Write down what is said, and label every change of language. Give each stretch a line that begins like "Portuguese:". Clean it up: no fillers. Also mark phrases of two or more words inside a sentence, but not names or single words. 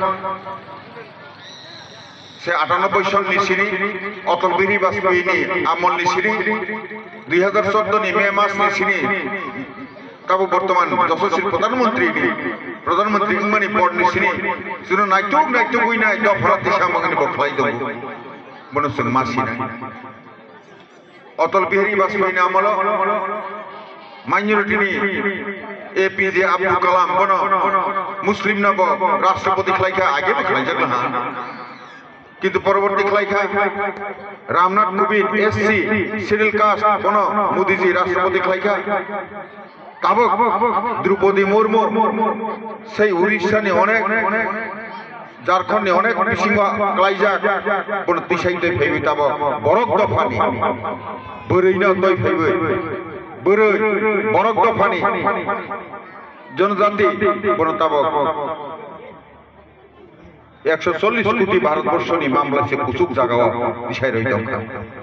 Kok Borok: से 98 सननि सिनि अटल बिहारी वाजपेयीनि आमलनि सिनि 2014 नि मे मासनि सिनि ताबो बर्तमान यशस्वी प्रधानमंत्री इंमानि पदनि सिनि जों नायथुक गइनाय दफारा दिशा मगनि बखलाय दं बनसुन मासिनाय अटल बिहारी वाजपेयीनि आमल माइनरिटीनि एपीजे अब्दुल कलाम बनो मुस्लिम नब राष्ट्रपति खलाइखा आगे बखलाय जागला
Bangla: কিন্তু পরবর্তী
Kok Borok: खलाइखा रामनाथ कोविंद एससी
English: schedule caste
Kok Borok: बनो मोदी जी राष्ट्रपति खलाइखा ताबक द्रौपदी मुर्मू से उड़ीसा ने अनेक झारखंड ने अनेक बिसिंगा क्लाइजा बन तिसाइते फैबे ताबो बरक दफानि बोरैनो तय फैबे बोरै बरक दफानि जनजाति बन ताबक 140 कोटी भारतवर्षनि मामला से कुसुक जागाव दिसाय रही दं।